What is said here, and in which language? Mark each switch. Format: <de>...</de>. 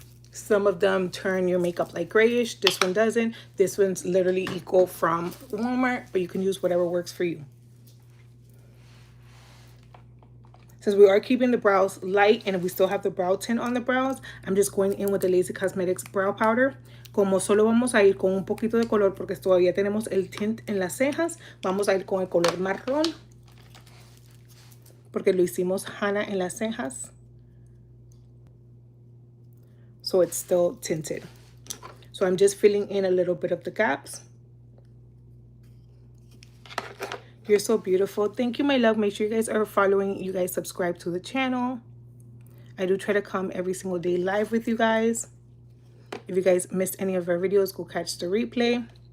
<en>Some of them turn your makeup like grayish. This one doesn't. This one's literally equal from Walmart, but you can use whatever works for you. Since we are keeping the brows light and we still have the brow tint on the brows, I'm just going in with the Lazy Cosmetics brow powder.</en> <es>Como solo vamos a ir con un poquito de color porque todavía tenemos el tint en las cejas, vamos a ir con el color marrón. porque lo hicimos Hana en las cejas.</es> <en>So it's still tinted. So I'm just filling in a little bit of the gaps. You're so beautiful. Thank you, my love. Make sure you guys are following. You guys subscribe to the channel. I do try to come every single day live with you guys. If you guys missed any of our videos, go catch the replay.</en>